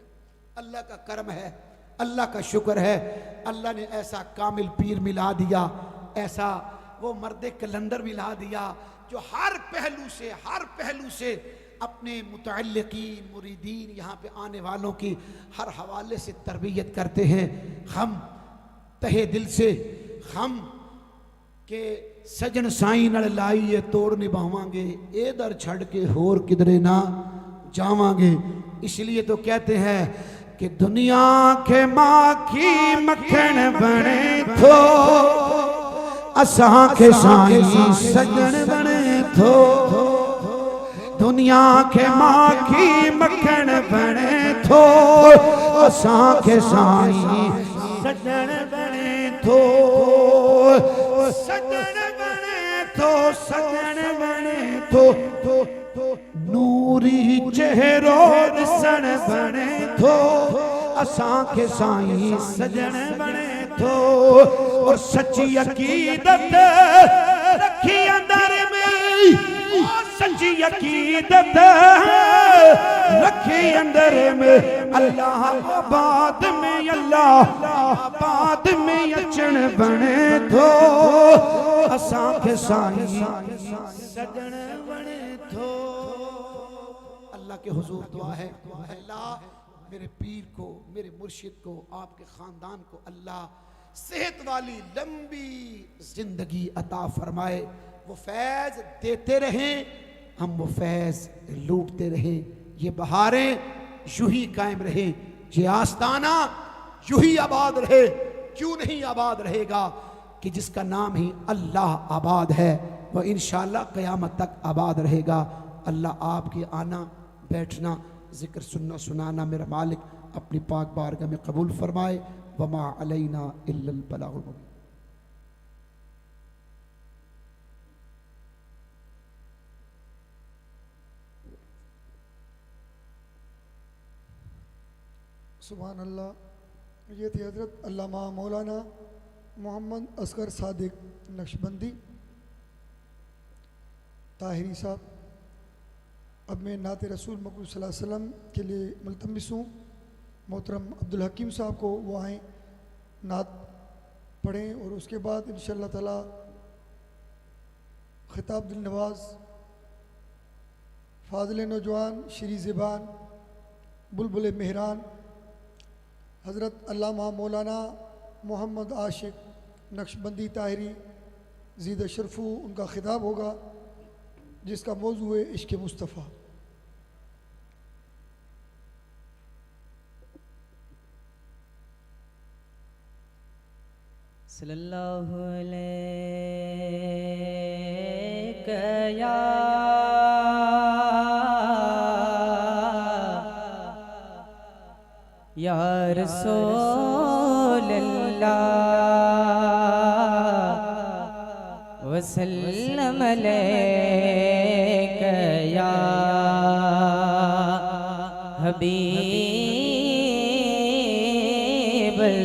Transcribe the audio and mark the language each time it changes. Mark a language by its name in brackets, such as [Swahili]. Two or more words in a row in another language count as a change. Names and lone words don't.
[Urdu] اللہ کا کرم ہے، اللہ کا شکر ہے، اللہ نے ایسا کامل پیر ملا دیا، ایسا وہ مرد قلندر ملا دیا جو ہر پہلو سے اپنے متعلقین مریدین یہاں پہ آنے والوں کی ہر حوالے سے تربیت کرتے ہیں. ہم تہہ دل سے ہم کہ [Punjabi] سجن سائیں نال لائیے توڑ نبھاوانگے، اے در چھڈ کے ہور کدھرے نہ جاوانگے. [Urdu] اس لیے تو کہتے ہیں کہ [Sindhi] दुनिया के माखी मक्खन बने थो, असां के साई सजन बने थो। दुनिया के माखी मक्खन बने थो, असां के साई सजन बने थो। सजन बने थो, सजन बने थो, नूरी चेहरो दिसन बने थो, असां के साई सजन बने थो। [Urdu] اور سچی عقیدت رکھی اندر میں، سچی عقیدت رکھی اندر میں, [Sindhi] अल्लाह आबाद में, अल्लाह आबाद में अचन बने थो, असां के साई सजन बने थो। [Urdu] اللہ کے حضور دعا ہے، اللہ میرے پیر کو، میرے مرشد کو، آپکے خاندان کو اللہ صحت والی لمبی زندگی عطا فرمائے. وہ فیض دیتے رہیں، ہم وہ فیض لوٹتے رہیں. یہ بہاریں یوں ہی قائم رہے، یہ آستانہ یوں ہی آباد رہے. کیوں نہیں آباد رہے گا کہ جسکا نام ہی اللہ آباد ہے، وہ انشاءاللہ قیامت تک آباد رہے گا. اللہ آپکے آنا بیٹھنا ذکر سننا سنانا میرا مالک اپنی پاک بارگاہ میں قبول فرمائے. [Arabic] وما علينا إلا البلاغ المبين. سبحان الله. [Urdu] یہ تھے حضرت علامہ مولانا محمد اصغر صادق نقشبندی طاہری صاحب. اب میں نعت رسول مقبول [Arabic] صلى الله عليه وسلم [Urdu] کے لیے ملتمس ہوں محترم عبدالحکیم صاحب کو وہ آئیں نعت پڑھیں، اور اسکے بعد [Arabic] إن شاء الله تعالى [Urdu] خطاب دل نواز فاضل نوجوان شری زبان بلبل مہران حضرت علامہ مولانا محمد عاشق نقشبندی طاہری زید شرفہ انکا خطاب ہوگا، جسکا موضوع ہے عشق مصطفیٰ. [Arabic] صلى الله عليه يا رسول الله وسلم عليك يا حبيب